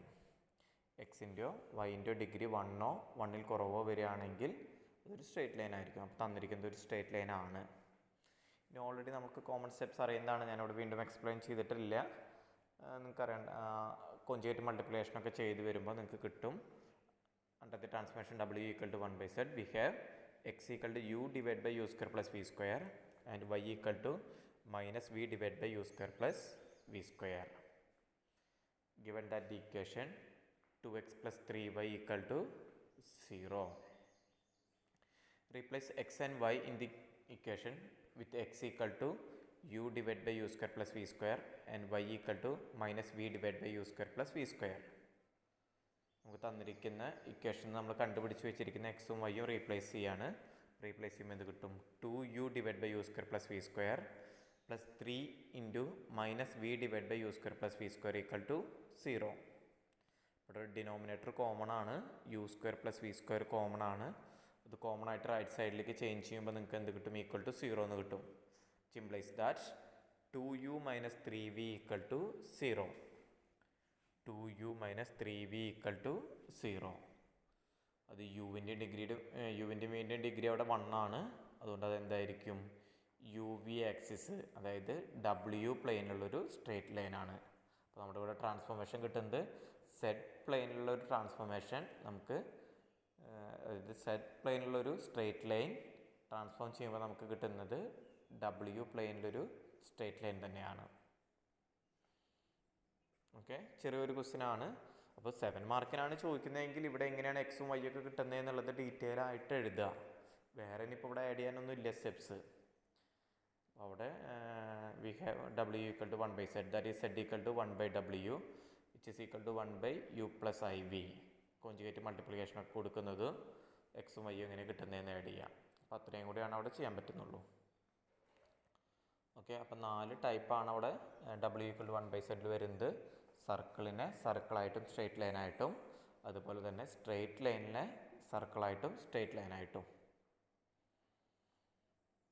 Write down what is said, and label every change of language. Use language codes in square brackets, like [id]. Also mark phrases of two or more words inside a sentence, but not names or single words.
[ml] എക്സിൻ്റെയോ വൈൻ്റെയോ ഡിഗ്രി 1 1ൽ കുറവോ വരികയാണെങ്കിൽ അതൊരു [en] straight line [ml] ആയിരിക്കും. അപ്പോൾ തന്നിരിക്കുന്നത് ഒരു സ്ട്രെയിറ്റ് ലൈനാണ്. ഇനി ഓൾറെഡി നമുക്ക് [en] common steps [ml] അറിയുന്നതാണ്, ഞാനിവിടെ വീണ്ടും എക്സ്പ്ലെയിൻ ചെയ്തിട്ടില്ല. നിങ്ങൾക്കറിയാം, [en] conjugate multiplication [ml] ചെയ്ത് വരുമ്പോൾ നിങ്ങൾക്ക് കിട്ടും. [en] under the transformation w = 1/z we have x = u / u² + v² and y = -v / u² + v². Given that the equation 2x + 3y = 0. Replace x and y in the equation with x = u / u² + v² and y = -v / u² + v². [ml] നമുക്ക് തന്നിരിക്കുന്ന ഇക്വേഷൻ നമ്മൾ കണ്ടുപിടിച്ച് വെച്ചിരിക്കുന്ന എക്സും വൈയും റീപ്ലേസ് ചെയ്യാണ്. റീപ്ലേസ് ചെയ്യുമ്പോൾ എന്ത് കിട്ടും? [en] 2u / u² + v² + 3 × -v / u² + v² = 0. [ml] ഇവിടെ [en] denominator common [ml] ആണ്, u² + v² കോമൺ ആണ്. അത് കോമൺ ആയിട്ട് [en] right side [ml] ചേഞ്ച് ചെയ്യുമ്പോൾ നിങ്ങൾക്ക് എന്ത് കിട്ടും? = 0 എന്ന് കിട്ടും. [en] simplify that [ml] 2u - 3v = 0. 2u - 3v = 0. അത് യുവിൻ്റെയും വിൻ്റെയും ഡിഗ്രി അവിടെ 1 ആണ്. അതുകൊണ്ട് അതെന്തായിരിക്കും? [en] u v axis, [ml] അതായത് ഡബ്ല്യു പ്ലെയിനിലുള്ളൊരു സ്ട്രെയിറ്റ് ലൈനാണ്. അപ്പോൾ നമ്മുടെ ഇവിടെ ട്രാൻസ്ഫോർമേഷൻ കിട്ടുന്നത് സെറ്റ് പ്ലെയിനിലുള്ളൊരു ട്രാൻസ്ഫോർമേഷൻ നമുക്ക്, അതായത് സെറ്റ് പ്ലെയിനിലുള്ളൊരു [en] straight line transform [ml] ചെയ്യുമ്പോൾ നമുക്ക് കിട്ടുന്നത് [en] w plane straight line [ml] തന്നെയാണ്. ഓക്കെ, ചെറിയൊരു ക്വസ്റ്റ്യൻ ആണ്. അപ്പോൾ 7 മാർക്കിനാണ് ചോദിക്കുന്നതെങ്കിൽ ഇവിടെ എങ്ങനെയാണ് എക്സും വൈ ഒക്കെ കിട്ടുന്നത് എന്നുള്ളത് ഡീറ്റെയിൽ ആയിട്ട് എഴുതുക. വേറെ ഇനിയിപ്പോൾ ഇവിടെ ആഡ് ചെയ്യാനൊന്നും ഇല്ല സ്റ്റെപ്സ്. [en] അവിടെ we have w = 1/z, that is z = 1/w which is equal to 1/u + iv. conjugate multiplication [ml] കൊടുക്കുന്നത് എക്സും വൈയും എങ്ങനെ കിട്ടുന്നതെന്ന് ആഡ് ചെയ്യാം. അപ്പോൾ അത്രയും കൂടിയാണ് അവിടെ ചെയ്യാൻ പറ്റുന്നുള്ളൂ. ഓക്കെ, അപ്പോൾ 4 ടൈപ്പാണ് അവിടെ w = 1/z വരുന്നത്. സർക്കിളിനെ സർക്കിളായിട്ടും സ്ട്രെയിറ്റ് ലൈനായിട്ടും, അതുപോലെ തന്നെ സ്ട്രെയിറ്റ് ലൈനിനെ സർക്കിളായിട്ടും സ്ട്രെയിറ്റ് ലൈനായിട്ടും.